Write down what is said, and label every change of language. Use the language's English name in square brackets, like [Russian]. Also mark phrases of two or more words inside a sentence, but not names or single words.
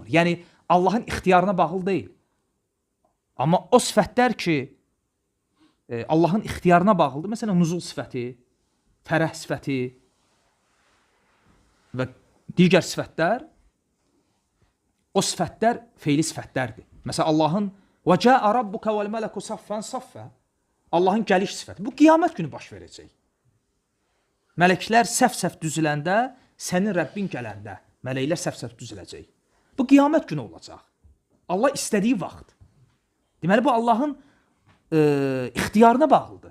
[Azerbaijani] Yəni Allahın ixtiyarına bağlı deyil. Amma o sifətlər ki, Allahın ixtiyarına bağlıdır. Məsələn, nuzul sifəti, fərəh sifəti və digər sifətlər, o sifətlər feili sifətlərdir. Məsələn, Allahın [Arabic] وَجَاءَ رَبُّكَ وَالْمَلَكُ صَفًّا صَفًّا [Azerbaijani] Allahın gəliş sifəti. Bu, qiyamət günü baş verəcək. Mələklər səhv-səhv düzüləndə, sənin Rəbbin gələndə, mələklər səhv-səhv düzüləcək. Bu, qiyamət günü olacaq. Allah istədiyi vaxt. Deməli, bu Allahın ixtiyarına bağlıdır.